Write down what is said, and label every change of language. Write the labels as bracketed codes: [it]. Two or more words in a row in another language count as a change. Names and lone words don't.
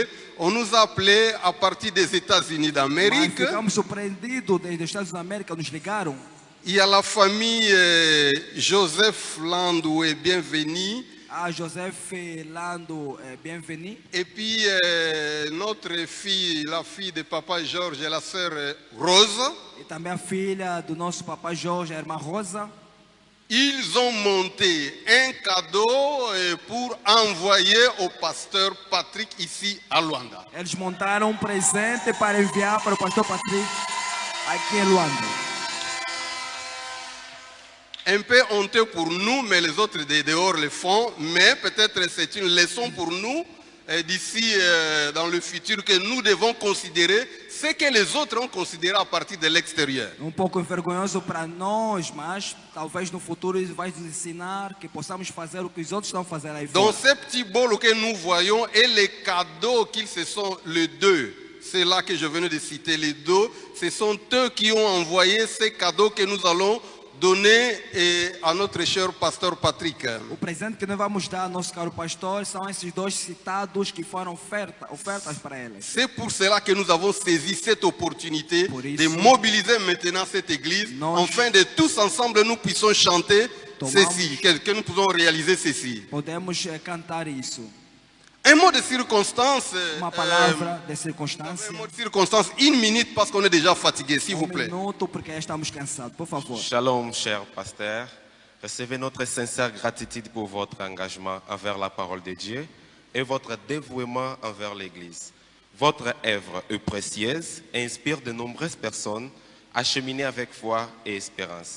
[fr] On nous appelait à partir des États-Unis [pt] Mas [fr] d'Amérique. [pt] ficamos surpreendidos desde os Estados da América, nos ligaram. [fr] Il y a la famille Joseph Landoué, bienvenue. [pt] A Joseph Lando, bienvenue. [fr] Et puis notre fille, la fille de papa Georges et la sœur Rose, [pt] E também a filha do nosso papai Jorge, a irmã Rosa. [fr] ils ont monté un cadeau pour envoyer au pasteur Patrick ici à Luanda. [pt] Eles montaram presente para enviar para o pastor Patrick aqui em Luanda. [fr] Un peu honteux pour nous, mais les autres de dehors le font. Mais peut-être c'est une leçon pour nous d'ici dans le futur que nous devons considérer ce que les autres ont considéré à partir de l'extérieur. [pt] Pouco vergonhoso para nós, mas talvez no futuro isso vai nos ensinar que possamos fazer o que os outros estão fazendo aí [fr] Donc [pt] fora. [fr] ces petits bols que nous voyons et les cadeaux qu'ils se sont, les deux, c'est là que je venais de citer, les deux, ce sont eux qui ont envoyé ces cadeaux que nous allons donner à notre cher pasteur Patrick. [pt] O presente que nós vamos dar ao nosso caro pastor são esses dois citados que foram ofertas para eles. [fr] C'est pour cela que nous avons saisi cette opportunité [pt] Por [fr] de [pt] isso, [fr] mobiliser maintenant cette église, [pt] nós [fr] afin de tous ensemble nous puissions chanter [pt] tomamos- [fr] ceci, que nous pouvons réaliser ceci. [pt] Podemos cantar isso. [fr] Un mot de circonstance, [pt] Uma palavra de circunstância. [fr] un mot de circonstance, une minute parce qu'on est déjà fatigué, s'il vous plaît. [pt] Minuto porque já estamos cansados, por favor. [fr] Shalom, cher pasteur. Recevez notre sincère gratitude pour votre engagement envers la parole de Dieu et votre dévouement envers l'Église. Votre œuvre est précieuse et inspire de nombreuses personnes à cheminer avec foi et espérance.